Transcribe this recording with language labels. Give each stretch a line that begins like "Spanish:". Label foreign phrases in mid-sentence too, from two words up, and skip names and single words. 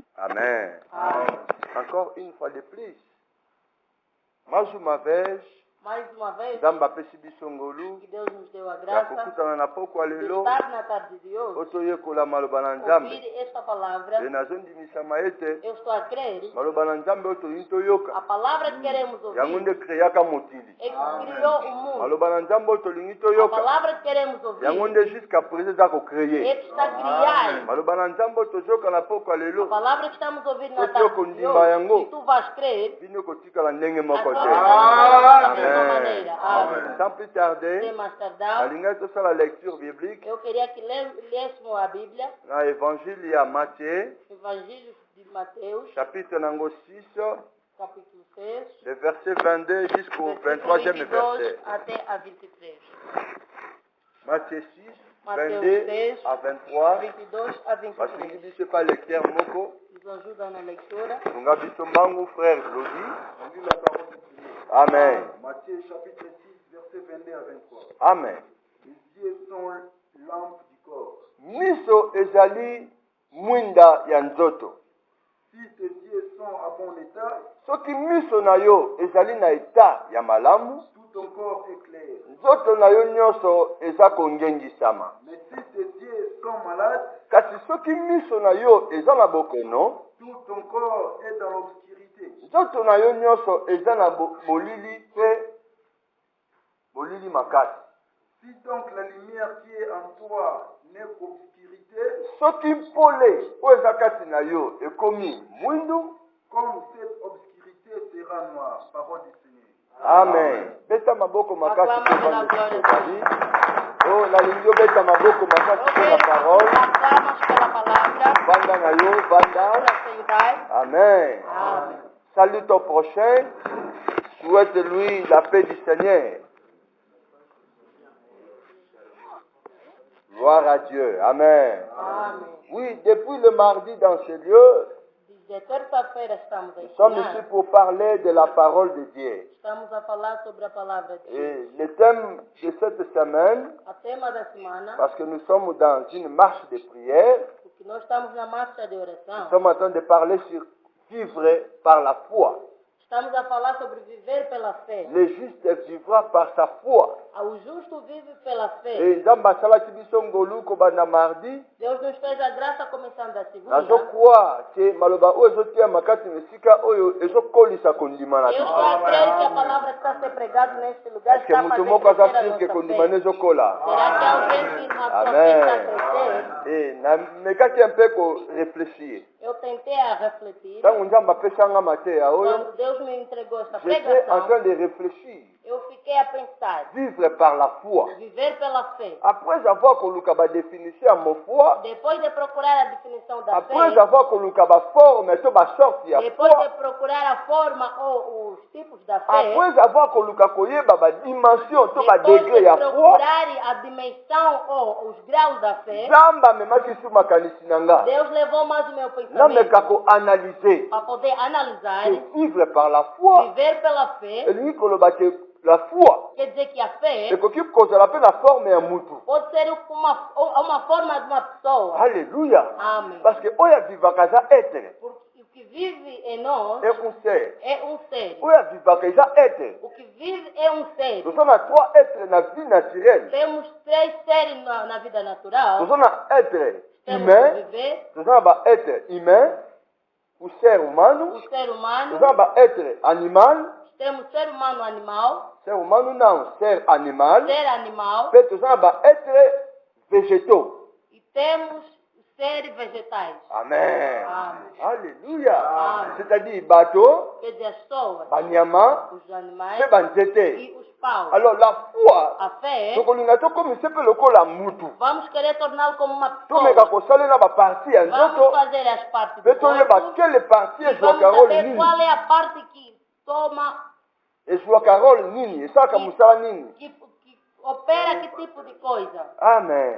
Lingala: Amen.
Portuguese: Amém.
French: Encore une fois de plus.
Portuguese: Mais uma vez, Mais uma vez,
Lingala: Zamba pesi biso ngolu,
Portuguese: que Deus nos deu a
Lingala: ya
Portuguese: graça
Lingala: kokutana na pokwa
Portuguese: de
Lingala: lelo,
Portuguese: estar na tarde de hoje,
Lingala: otoyekola maloba na Nzambe.
Portuguese: ouvir esta palavra.
Lingala: E nazondimisama ete
Portuguese: Eu estou a crer,
Lingala: maloba na Nzambe oyo tolingi toyoka.
Portuguese: a palavra que queremos
Lingala: Yango
Portuguese: ouvir
Lingala: nde kreyaka mokili.
Portuguese: é que criou o mundo.
Lingala: Maloba na Nzambe oyo tolingi
Portuguese: A
Lingala: toyoka.
Portuguese: palavra que queremos ouvir
Lingala: Yango nde
French: jusqu'à présent
Lingala: eza
Portuguese: é
Lingala: kokreye.
Portuguese: que está a criar.
Lingala: Maloba na Nzambe oyo tozoyoka na pokwa
Portuguese: A
Lingala: lelo,
Portuguese: palavra que estamos a ouvir na
Lingala: Soki
Portuguese: tarde de
Lingala: okondimba
Portuguese: hoje,
Lingala: yango,
Portuguese: se tu vais crer,
Lingala: bino kotikala ndenge
Portuguese: a
Lingala: moko
Portuguese: tua
Lingala: te.
Portuguese: vida não vai da mesma
Lingala: Amen.
Portuguese: maneira. Amém.
French: Sans plus
Portuguese: Sem
French: tarder,
Portuguese: mais tardar,
Lingala: alingai tosala
French: lecture biblique
Portuguese: eu queria que lêssemos a Bíblia,
Lingala: na évangile ya Matthieu,
Portuguese: Evangelho de Mateus,
Lingala: chapitre nango 6,
Portuguese: capítulo 6,
French: le verset 22 jusqu'au
Portuguese: versículo
French: 23e
Portuguese: 22
French: verset.
Portuguese: até a 23.
French: Matthieu 6,
Portuguese: Mateus
French: 22
Portuguese: 6,
French: à 23.
Portuguese: 22 a
Lingala: Basingi
Portuguese: 23.
Lingala: biso pa lecteur moko.
Portuguese: Nos ajuda na leitura.
Lingala: Tunga biso mbangu frère Lodi. Amen.
French: Matthieu chapitre 6, verset 22 à 23. Amen. Les yeux sont lampes du corps.
Lingala: Miso ezali mwinda ya nzoto.
French: Si tes yeux sont à bon état,
Lingala: Soki miso na yo ezali na eta ya malamu,
French: tout ton corps est clair.
Lingala: nzoto na yo nyonso eza kongengisama.
French: Mais si tes yeux sont malades,
Lingala: Kasi soki miso na yo eza na bokono,
French: tout ton corps est dans l'obscurité.
Lingala: nzoto na yo nyonso eza na bolili mpe bolili makasi.
French: Si donc la lumière qui est en toi n'est qu'obscurité,
Lingala: Soki mpole oyo eza kati na yo ekomi mwindu,
French: comme cette obscurité sera noire. Parole du Seigneur.
Lingala: amen. Beta maboko makasi mpe vande ezali. Oh, nalingi obeta maboko makasi mpe
French: la parole.
Portuguese: Aclamamos pela palavra.
Lingala: Vanda na yo, vanda.
Portuguese: Para sentar.
Lingala: Amen.
Portuguese: Amém.
French: Salue ton prochain. Souhaite-lui la paix du Seigneur. Gloire à Dieu. Amen.
Portuguese: Amém.
French: Oui, depuis le mardi dans ce lieu,
Portuguese: De terça-feira estamos a
French: nous sommes ici
Portuguese: ensinar.
French: pour parler de la parole de Dieu.
Portuguese: Estamos a falar sobre a palavra de Deus.
French: Et le thème de cette semaine,
Portuguese: A tema da semana,
French: parce que nous sommes dans une marche de prière,
Portuguese: porque nós estamos na marcha de
French: nous
Portuguese: oração,
French: sommes en train de parler sur vivre par la foi.
Portuguese: estamos a falar sobre viver pela fé.
French: Le juste vivra par sa foi.
Portuguese: O justo vive pela fé.
Lingala: Et Nzambe asalaki biso ngolu kobanda mardi,
Portuguese: Deus nos fez a graça começando a segunda.
Lingala: nazokwa ke maloba oyo ezotiama kati na esika oyo ezokolisa kondima na
Portuguese: Eu
Lingala: biso.
Portuguese: estou a crer que a palavra que está a ser pregada neste lugar
French: Est-ce que
Portuguese: está a
Lingala: mutu
Portuguese: fazer
Lingala: moko aza
Portuguese: crescer a
Lingala: sure ke
Portuguese: nossa
Lingala: kondima
Portuguese: fé.
Lingala: nezokola?
Portuguese: Será que alguém que na sua fé
Lingala: Amen.
Portuguese: está a crescer?
Lingala: Et namekaki mpe koreflechir.
Portuguese: Eu tentei a refletir.
Lingala: Ntango Nzambe apesanga mateya oyo,
Portuguese: Quando Deus me entregou esta
French: j'étais en
Portuguese: pregação,
French: train de réfléchir.
Portuguese: eu fiquei a pensar.
French: Vivre par la foi.
Portuguese: Viver pela fé.
French: Après avoir
Lingala: koluka ba définition ya mo foi,
Portuguese: Depois de procurar a definição da
French: après
Portuguese: fé,
Lingala: avoir koluka ba forme to ba sorte ya
Portuguese: depois de
French: foi,
Portuguese: procurar a forma ou os tipos da fé,
French: après avoir
Lingala: koluka koyeba ba dimension to ba
Portuguese: depois
French: degré
Portuguese: de
Lingala: ya foi,
Portuguese: procurar a dimensão ou os graus da fé,
Lingala: Nzambe amemaki su makanisi na nga.
Portuguese: Deus levou mais o meu
Lingala: Nameka
Portuguese: pensamento
Lingala: koanalyser
Portuguese: para poder analisar,
French: que vivre par la foi,
Portuguese: viver pela fé,
Lingala: elingi koloba ke
French: la foi
Portuguese: quer dizer que a fé
Lingala: ekoki kozala mpe na forme ya mutu.
Portuguese: pode ser uma forma de uma pessoa.
Lingala: Alléluia.
Portuguese: Amém.
French: Parce que
Lingala: oyo avivaka eza être
Portuguese: Porque o que vive em nós
French: et un ser.
Portuguese: é um ser.
Lingala: Oyo avivaka eza être.
Portuguese: O que vive é um ser.
French: Nous sommes à trois êtres na vie naturelle.
Portuguese: Temos três seres na vida natural.
French: Nous sommes à être
Portuguese: Temos
French: humain,
Portuguese: o viver,
French: nous sommes à être humain,
Portuguese: ou ser humano, o ser
French: nous
Portuguese: humano.
French: sommes à être animal,
Portuguese: Temos ser humano animal, ser humano não, ser animal, ser animal.
French: puis nous sommes à être végétaux.
Portuguese: E temos seres vegetais.
Lingala: Amen.
Portuguese: Amém.
Lingala: Alléluia. Amen.
French: C'est-à-dire bateau,
Portuguese: Quer dizer, as pessoas,
Lingala: banyama,
Portuguese: os animais
Lingala: pe banzete.
Portuguese: e os paus.
French: Alors la foi,
Portuguese: A fé,
Lingala: tokolinga tokomisa mpe lokola mutu.
Portuguese: vamos querer torná-lo como uma
Lingala: Tomeka
Portuguese: pessoa.
Lingala: kosalela baparti ya
Portuguese: Vamos
Lingala: nzoto,
Portuguese: fazer as partes
Lingala: mpe
Portuguese: do
Lingala: toyeba
Portuguese: corpo.
French: quelle partie
Portuguese: E
Lingala: ezwaka
Portuguese: vamos
Lingala: role
Portuguese: saber
Lingala: nini.
Portuguese: qual é a parte que toma,
Lingala: ezwaka role nini, esalaka mosala nini.
Portuguese: que opera que tipo de coisa.
Lingala: Amen.